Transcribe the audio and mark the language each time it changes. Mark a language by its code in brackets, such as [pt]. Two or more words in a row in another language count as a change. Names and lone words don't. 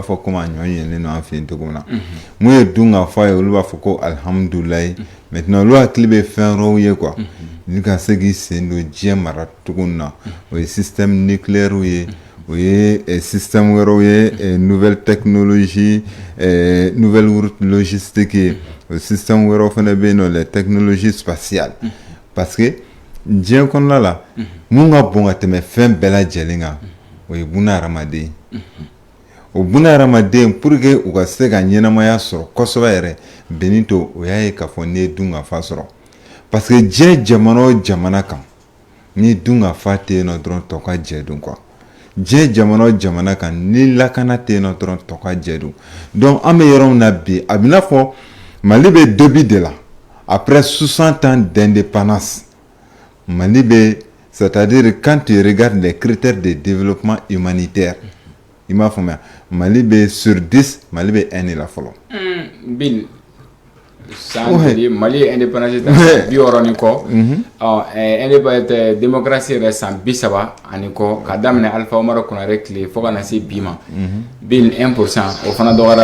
[bm] fɔ komi a ɲɔ yɛlɛlen don an fɛ yen cogo min na mun ye dun ka fɔ a ye olu b'a fɔ ko alihamudulilayi maintenant olu hakili bɛ fɛn wɛrɛw ye quoi ni ka se k'i sen don diɲɛ mara cogo min na o ye [fr] système nucléaire [bm] ye o ye système wɛrɛw ye [fr] nouvelle technologie nouvelle route logistique [bm] ye o système wɛrɛw fana bɛ yen nɔ [fr] les technologies spatiales parce que [bm] diɲɛ kɔnɔna la mun ka bon ka tɛmɛ fɛn bɛɛ lajɛlen kan o ye buna hadamaden o buna hadamaden pour que u ka se ka ɲɛnamaya sɔrɔ kosɛbɛ yɛrɛ Benito o y'a ye k'a fɔ n'i ye dunga fa sɔrɔ parce que diɲɛ jamana o jamana kan ni dunga fa tɛ yen nɔ dɔrɔn tɔ ka jɛ don quoi diɲɛ jamana o jamana kan ni lakana tɛ yen nɔ dɔrɔn tɔ ka jɛ don donc an bɛ yɔrɔ min na bi a bɛ n'a fɔ Mali bɛ début de la [fr] après 60 ans d'indépendance [bm] Mali bɛ [fr] c'est-à-dire quand tu regardes les critères de développement humanitaire il [bm] m'a faamuya Mali bɛ sur 10 Mali bɛ 1 de la fɔlɔ Bill san Mali ye indépendance ta 60 kɔ indépendance démocratie yɛrɛ san 30 ani kɔ ka daminɛ Alpha Umaru Konare tile fo ka na se bi ma Bill 1% o fana dɔgɔyara